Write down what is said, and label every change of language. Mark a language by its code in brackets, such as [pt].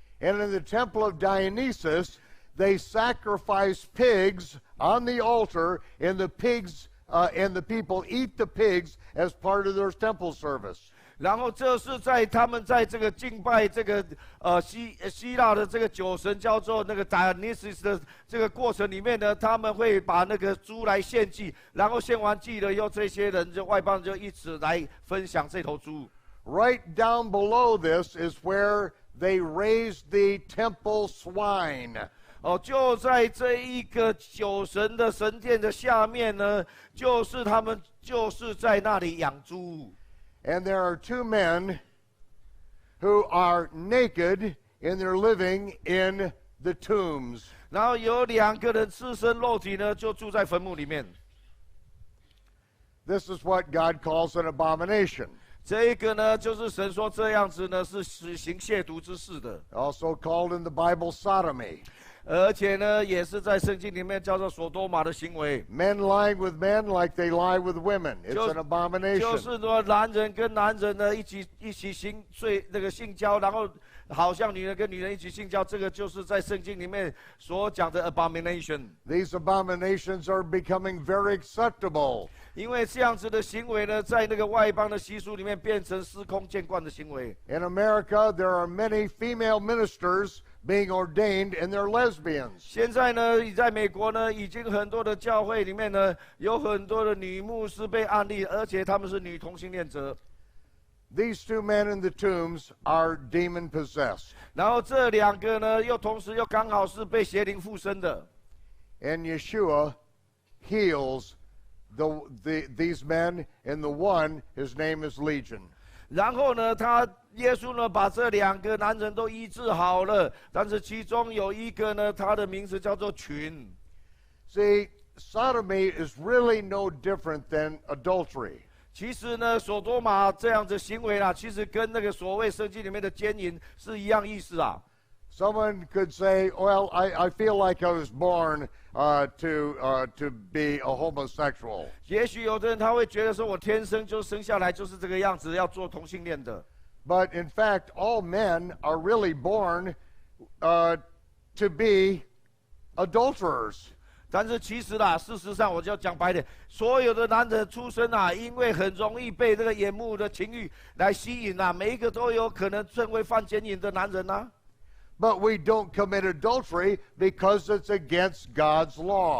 [en] And in the temple of Dionysus, they sacrifice pigs on the altar, and the pigs and the people eat the pigs as part of their temple service. [zh] 然后这是在他们在这个敬拜这个希腊的这个酒神叫做那个 Dionysus 的这个过程里面呢，他们会把那个猪来献祭，然后献完祭了以后，这些人就外邦人就一起来分享这头猪。 [en] Right down below this is where they raised the temple swine. [zh] 就在这一个酒神的神殿的下面呢，就是他们就是在那里养猪。 [en] And there are two men who are naked and they're living in the tombs. [zh] 然后有2个人赤身露体呢，就住在坟墓里面。 [en] This is what God calls an abomination. [zh] 这一个呢，就是神说这样子呢是行亵渎之事的， [en] Also called in the Bible sodomy. [zh] 而且呢，也是在圣经里面叫做所多玛的行为。 [en] Men lying with men like they lie with women. It's an [zh] 就 [en] abomination. [zh] 是说，男人跟男人呢一起性交，然后好像女人跟女人一起性交，这个就是在圣经里面所讲的 abomination。 [en] These abominations are becoming very acceptable. [zh] 因为这样子的行为呢，在那个外邦的习俗里面变成司空见惯的行为。 [en] In America, there are many female ministers being ordained and they're lesbians. [zh] 现在呢，在美国呢，已经很多的教会里面呢，有很多的女牧师被案例，而且他们是女同性恋者。 [en] These two men in the tombs are demon possessed. [zh] 然后这2个呢，同时又刚好是被邪灵附身的。 [en] And Yeshua heals these men, and the one, his name is Legion. [zh] 然后呢，耶稣呢把这2个男人都医治好了，但是其中有一个呢，他的名字叫做群。 [en] See, sodomy is really no different than adultery. [zh] 其实呢，所多玛这样子行为啦，其实跟那个所谓圣经里面的奸淫是一样意思啊。 [en] Someone could say, well, I feel like I was born to be a homosexual. [zh] 也许有的人他会觉得说，我天生就生下来就是这个样子，要做同性恋的。 [en] But in fact, all men are really born to be adulterers. [zh] 但是其实啦，事实上我就要讲白点，所有的男人出生啊，因为很容易被这个眼目的情欲来吸引啊，每一个都有可能成为犯奸淫的男人啊。 [en] But we don't commit adultery because it's against God's law.